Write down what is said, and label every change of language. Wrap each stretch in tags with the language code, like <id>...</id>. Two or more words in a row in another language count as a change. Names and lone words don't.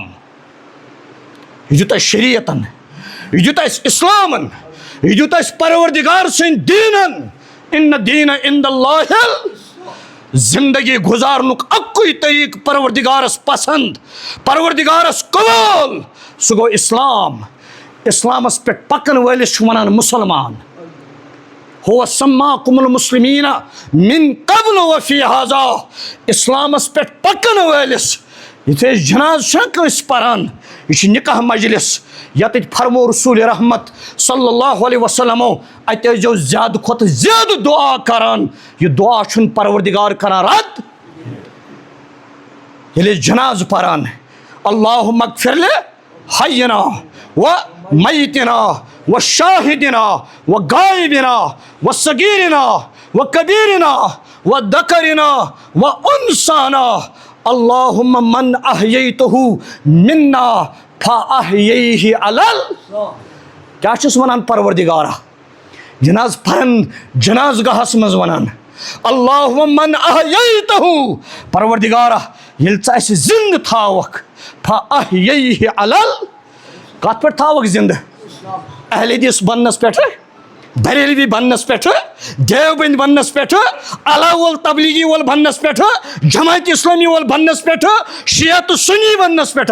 <ks>یہ دیُت اَسہِ شریعتن, یہ دیُت اَسہِ اِسلامن, یہ دیُت اَسہِ پروردگار سٕنٛدۍ دیٖنن.</ks> <ar>اِنَّ دیٖنَ عِنٛدَ اللہِ</ar> <ks>زندگی گُزارنُک اَکُے طریٖقہٕ پروردگارس پسنٛد, پروردگارس قبوٗل, سُہ گوٚو اِسلام. اِسلامس پٮ۪ٹھ پکن وٲلِس چھُ ونان مُسلمان.</ks> <ar>هو سماكم المسلمین من قبل وفی هذا.</ar> <ks>اِسلامس پٮ۪ٹھ پکن وٲلِس یِتھُے أسۍ جناز چھِنہ کٲنٛسہِ پران, یہِ چھُ نکاح مجلس یتٮ۪تھ فرمو رسول رحمت</ks> <ar>صلی اللہ علیہ وسلمو</ar> <ks>اتہِ ٲسۍزیو زیادٕ کھۄتہٕ زیادٕ دعا کران. یہِ دعا چھُنہٕ پروردگار کران رد. ییٚلہِ أسۍ جناز پران</ks> <ar>اللہُمَ اغفر لحینا ومیتنا وشاہدنا وغائبنا وصغیرنا وکبیرنا وذکرنا وانثانا. اللہم من احییتہ منا فاحییہ علل.</ar> <ks>کیا چھُس ونان پروردگارا جناز پرن جناز گاہس منٛز ونان</ks> <ar>اللہم من احییتہ.</ar> <ks>پروردگارا ییٚلہِ ژٕ اَسہِ زِندٕ تھاوکھ</ks> <ar>فاحییہ علل.</ar> <ks>کتھ پٮ۪ٹھ تھاوکھ زِندٕ؟ اہل حدیث بننس پٮ۪ٹھ, بریلوی بننس پٮ۪ٹھ, دیوبند بننس پٮ۪ٹھ, اللہ وول تبلیغی وول بننس پٮ۪ٹھ, جماعت اسلامی وول بننس پٮ۪ٹھ, شیعہ تہٕ سنی بننس پٮ۪ٹھ.</ks>